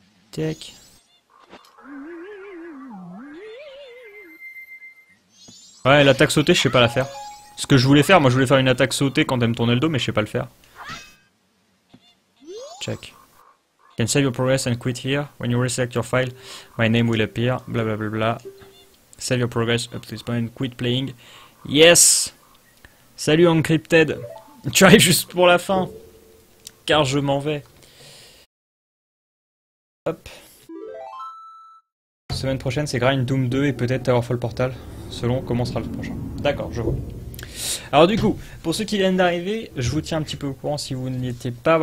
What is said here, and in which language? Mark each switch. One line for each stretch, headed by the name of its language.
French: Tac. Ouais, l'attaque sautée, je sais pas la faire. Ce que je voulais faire, moi je voulais faire une attaque sautée quand elle me tournait le dos, mais je sais pas le faire.
English: Check. You can save your progress and quit here. When you reselect your file, my name will appear. Bla bla bla bla. Save your progress up to this point, quit playing. Yes! Salut Encrypted!
French: Tu arrives juste pour la fin, car je m'en vais. Hop. Semaine prochaine, c'est Grind Doom 2 et peut-être Towerfall Portal, selon comment sera le prochain. D'accord, je vois. Alors du coup, pour ceux qui viennent d'arriver, je vous tiens un petit peu au courant si vous n'y étiez pas.